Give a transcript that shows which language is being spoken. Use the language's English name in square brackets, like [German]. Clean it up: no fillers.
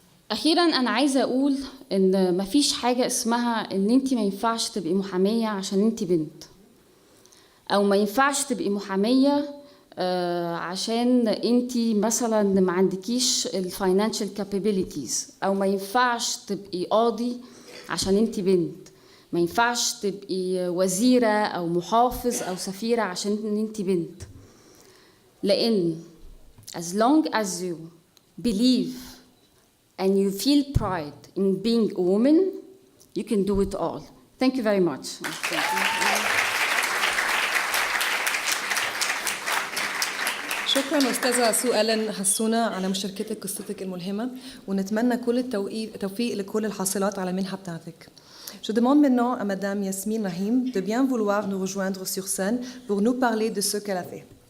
[Arabic] أخيراً أنا عايزة أقول إن مفيش حاجة اسمها إن أنتي ما ينفعش تبقي محامية عشان أنتي بنت، أو ما ينفعش تبقي محامية عشان أنتي مثلاً ما عندكيش [English] الفاينانشال كابابيليتيز، [Arabic] أو ما ينفعش تبقي قاضي عشان أنتي بنت، ما ينفعش تبقي وزيرة أو محافظ أو سفيرة عشان أنتي بنت. لأن [English] as long as you believe and you feel pride in being a woman, you can do it all. Thank you very much. [Arabic] شكرا أستاذة سو ألين حسونة على مشاركتك قصتك الملهمة، ونتمنى كل التوفيق لكل الحاصلات على المنحة بتاعتك. [French] Je demande maintenant à Madame Yasmine Rahim de bien vouloir nous rejoindre sur scène pour nous parler de ce qu'elle a fait.